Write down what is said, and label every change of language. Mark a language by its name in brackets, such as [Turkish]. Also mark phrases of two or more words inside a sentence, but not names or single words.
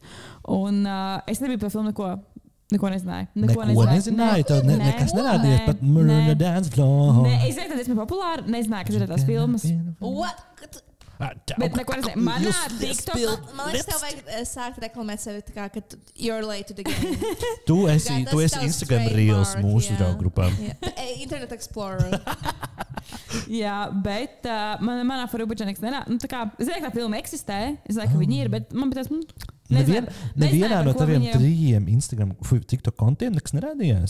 [Latvian] Un es nebiju par filmu neko nezināju. Neko nezināju? Tev nekas nerādījās pat Murder Dance Floor? Nē, es zinu, ka tas bija populāri, nezināju, kas ir tās filmas. What? Bet neko nezinu. Manā TikTokā. Man liekas, tev vajag sākt reklamēt sevi tā kā, ka [English] you're late to the game. [Latvian] Tu esi Instagram Reels mūsu draugu grupām. Internet Explorer. Jā, bet manā Farubuģā nekas nenāk. Tā kā, es zinu, ka tā filma eksistē, es zinu, ka viņi ir, bet man bet nevienā no taviem 3 Instagram TikTok kontiem nekas nerādījās?